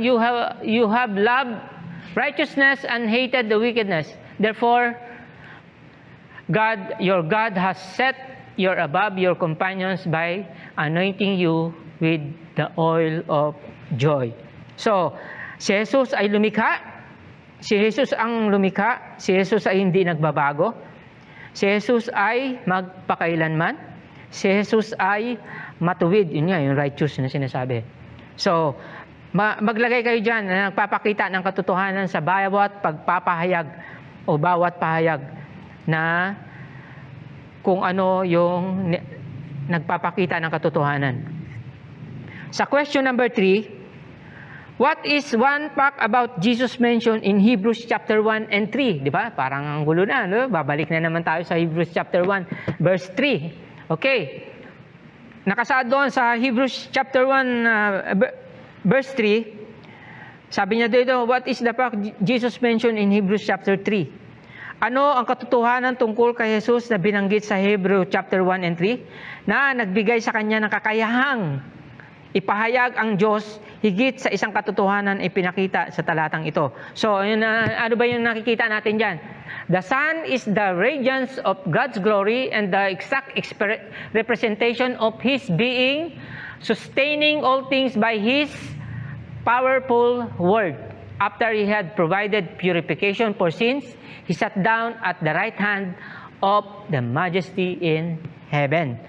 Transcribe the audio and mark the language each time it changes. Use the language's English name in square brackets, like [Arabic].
[English] You have loved righteousness and hated the wickedness. Therefore, God, your God, has set you above your companions by anointing you with the oil of joy. [Filipino] So, si Jesus ay lumikha. Si Jesus ang lumikha, si Jesus ay hindi nagbabago, si Jesus ay magpakailanman, si Jesus ay matuwid, yun nga, yung righteous na sinasabi. So, maglagay kayo dyan na nagpapakita ng katotohanan sa bawat pagpapahayag o bawat pahayag na kung ano yung nagpapakita ng katotohanan. [English] Sa question number 3, what is one fact about Jesus mentioned in Hebrews chapter 1 and 3? [Filipino] Di ba? Parang ang gulo na, no? Babalik na naman tayo sa Hebrews chapter 1, verse 3. Okay. Nakasaad doon sa Hebrews chapter 1, verse 3. Sabi niya dito, [English] what is the fact Jesus mentioned in Hebrews chapter 3? [Filipino] Ano ang katotohanan tungkol kay Jesus na binanggit sa Hebrews chapter 1 and 3? Na nagbigay sa kanya ng kakayahang ipahayag ang Diyos higit sa isang katotohanan ay pinakita sa talatang ito. So, ano ba yung nakikita natin dyan? [English] The Son is the radiance of God's glory and the exact representation of His being, sustaining all things by His powerful word. After He had provided purification for sins, He sat down at the right hand of the Majesty in heaven.